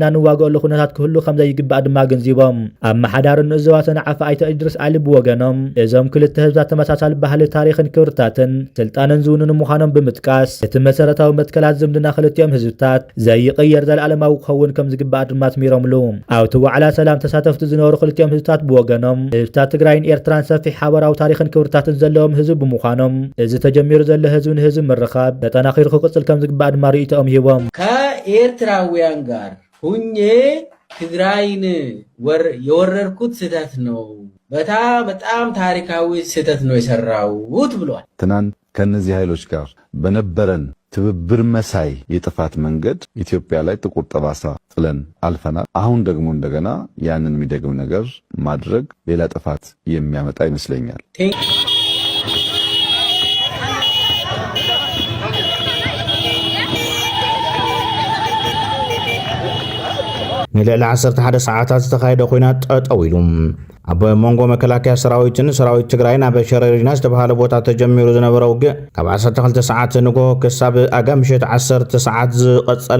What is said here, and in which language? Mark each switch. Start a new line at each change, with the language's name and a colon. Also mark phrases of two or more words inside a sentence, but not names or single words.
Tigrinya: ንዋገአሉ ኩነታት ክህሉ ከም ዘይግባእ ድማ ገንዚቦም ኣመሓዳሪ ንእዘባት ሰናዓፈ ኣይተ ኢድሪስ ዓሊ ብወገኖም እዞም ክልተ ህዝብታት ተመሳሳሊ ባህሊ ታሪኽን ክብርታትን ስልጣንን ዝውንኑ ምዃኖም ብምጥቃስ እቲ መሰረታዊ መትከላት ዝምድና ክልቲኦም ህዝብታት ዘይቕየር ዘለዓለማዊ ክኸውን ከም ዝግባእ ድማ ትሚሮምሉ ኣብቲ ዋዕላ ሰላም ተሳተፍቲ ዝነበሩ ክልቲኦም ህዝብታት ብወገኖም ህዝብታት ትግራይን ኤርትራን ሰፊሕ ሓበራዊ ታሪኽን ክብርታትን ዘለዎም ህዝቢ ብምዃኖም እዚ ተጀሚሩ ዘሎ ህዝቢ ንህዝቢ ምርኻብ ተጠናኺሩ ክቅጽል ከም ዝግባእ ድማ ርእይቶኦም ሂቦም
Amharic: ኤርትራውያን ጋር ሁኜ ትግራይን የወረርኩት ስህተት ነው በጣም ታሪካዊ ስህተት ነው የሰራሁት ብሏል ትናንት ከነዚህ ኃይሎች ጋር በነበረን ትብብር መሳይ የጥፋት መንገድ ኢትዮጵያ ላይ ጥቁር ጠባሳ ጥለን አልፈናል አሁን ደግሞ እንደገና ያንን የሚደግም ነገር ማድረግ ሌላ ጥፋት የሚያመጣ ይመስለኛል
Tigrinya: ንልዕሊ 11 ሰዓታት ዝተኻየደ ኩናት ጠጠው ኢሉ ኣብ መንጎ መከላከያ ሰራዊትን ሰራዊት ትግራይን ኣብ ሸረሪና ዝተባሃለ ቦታ ተጀሚሩ ዝነበረ ውግእ ካብ 12 ሰዓት ንጎ ክሳብ ኣጋምሸት 10 ሰዓት ዝቐጸለ